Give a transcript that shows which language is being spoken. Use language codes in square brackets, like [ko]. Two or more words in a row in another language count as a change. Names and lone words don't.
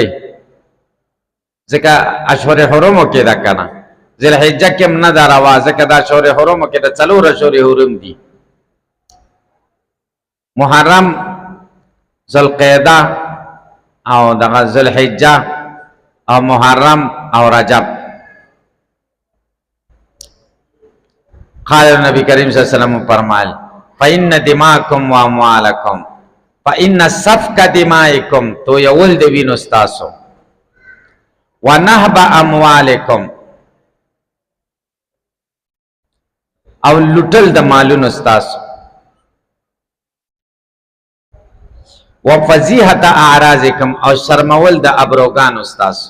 [ps] ځکه اشهر حرمو کې ده که نه، ذوالحجه کې هم نه ده روا، ځکه دا اشهر حرمو کې د څلور اشهر حرم دي: محرم، ذوالقعده او دغه ذوالحجه او محرم او رجب. [ar] قال نبی کریم صلی اللہ علیہ وسلم [ps] فرمایل [ar] فإن دماءکم و اموالکم فإن سفک دمائکم، [ps] تو یول د وینو ستاسو، [ar] ونهب اموالکم [ps] او لټل د مالونو ستاسو، [ar] وفضیحت اعراضکم [ps] او شرمول د ابروګانو ستاسو.